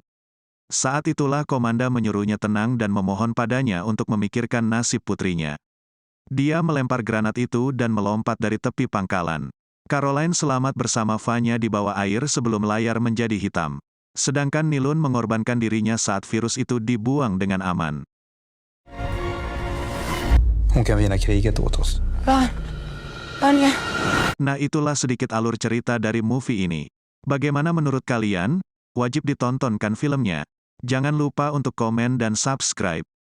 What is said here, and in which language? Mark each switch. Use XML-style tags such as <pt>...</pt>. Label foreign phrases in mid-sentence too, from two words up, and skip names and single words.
<id>Saat itulah komandan menyuruhnya tenang dan memohon padanya untuk memikirkan nasib putrinya. Dia melempar granat itu dan melompat dari tepi pangkalan. Caroline selamat bersama Vanya di bawah air sebelum layar menjadi hitam. Sedangkan Nilun mengorbankan dirinya saat virus itu dibuang dengan aman.</id> <sv>Hon kan vinna kriget åt oss. Vanya.</sv> <id>Nah itulah sedikit alur cerita dari movie ini. Bagaimana menurut kalian? Wajib ditonton kan filmnya? Jangan lupa untuk komen dan subscribe.</id>